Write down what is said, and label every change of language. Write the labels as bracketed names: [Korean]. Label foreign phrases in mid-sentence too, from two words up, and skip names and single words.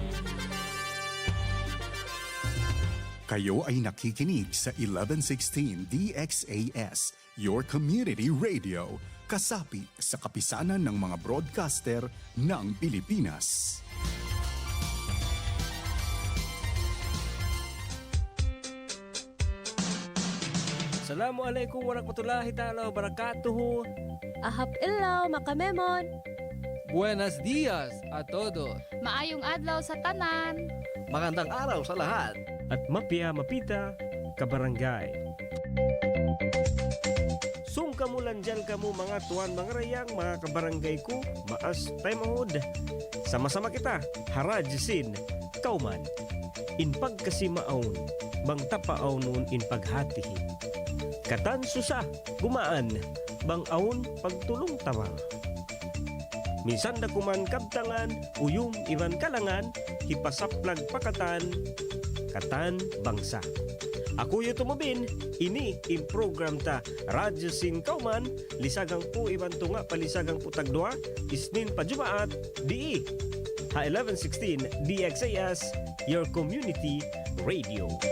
[Filipino] Kayo ay nakikinig sa 1116 DXAS, [English] your community radio, [Filipino] kasapi sa kapisanan ng mga broadcaster ng Pilipinas. [Arabic] السلام عليكم ورحمة الله تعالى وبركاته. [Tausug] Ahap ilaw, makamemon. [Spanish] Buenos dias a todos. [Cebuano] Maayong adlaw sa tanan. [Filipino] Magandang araw sa lahat. [Maguindanaon] At mapya mapita kabarangay. Sung kamulan dyan kamo mga tuwan, mga rayang, mga kabarangay ko, maas tayo mahod. [Tausug] Sama-sama kita, harajsin, kauman. In pagkasimaon, bang tapaaw nun in paghatihin. Katan susa, gumaan, bang aon pagtulong tawa. Minsan da kuman kabtangan, uyong iban kalangan, hipasaplag pakatan, katan bangsa. Ako yu tumubin, ini in program ta Radyo Sin Kauman, lisagang po iban tunga palisagang putagdua, isnin pa Jumaat, di ha 1116 DXAS, [English] your community radio.